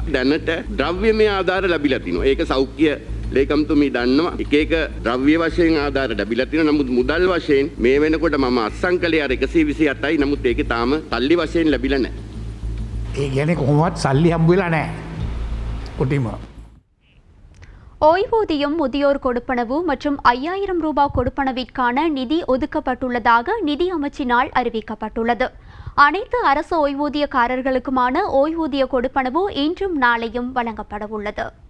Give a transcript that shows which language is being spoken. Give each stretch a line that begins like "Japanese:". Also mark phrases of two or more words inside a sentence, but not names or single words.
Sinhala: දැනට ද්‍රව්‍යමය ආධාර ලැබිලා තිනවා. ඒක සෞඛ්‍ය ලේකම්තුමී දන්නවා එක එක ද්‍රව්‍ය වශයෙන් ආධාර ලැබිලා තියෙනවා. නමුත් මුදල් වශයෙන් මේ වෙනකොට මම අත්සන් කළේ අර 128යි. නමුත් ඒකේ තාම සල්ලි වශයෙන් ලැබිලා නැහැ. ඒ කියන්නේ කොහොමවත් සල්ලි හම්බ වෙලා නැහැ. කොටිම
Tamil: ஓய்வூதியம் முதியோர் கொடுப்பனவு மற்றும் 5000 ரூபாய் கொடுப்பனவிற்கான நிதி ஒதுக்கப்பட்டுள்ளதாக நிதி அமைச்சினால் அறிவிக்கப்பட்டுள்ளது. அனைத்து அரசு ஓய்வூதியக்காரர்களுக்குமான ஓய்வூதிய கொடுப்பனவு இன்றும் நாளையும் வழங்கப்பட உள்ளது.